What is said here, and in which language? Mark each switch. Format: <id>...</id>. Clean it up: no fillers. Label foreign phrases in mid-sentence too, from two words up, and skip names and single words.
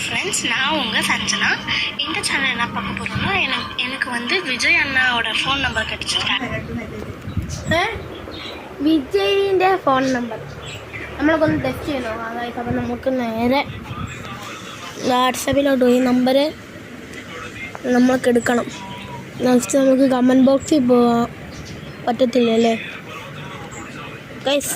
<ta>ஃப்ரெண்ட்ஸ், நான் உங்கள் சஞ்சனா. இந்த சேனல் என்ன பார்க்க போகிறோம்னா, எனக்கு வந்து விஜய் அண்ணாவோட</ta> <en>phone number</en> <ta>கிடச்சிருக்கேன்.</ta> <ml>വിജയിൻ്റെ</ml> <en>phone number</en> <ml>നമ്മളൊക്കെ ടെസ്റ്റ് ചെയ്യണോ? അതായത് അപ്പം നമുക്ക് നേരെ വാട്സാപ്പിലോട്ട് പോയി നമ്പർ നമ്മൾക്ക് എടുക്കണം. നെക്സ്റ്റ് നമുക്ക്</ml> <en>comment boxil</en> <ml>പോവാൻ പറ്റത്തില്ലല്ലേ ഗൈസ്?</ml>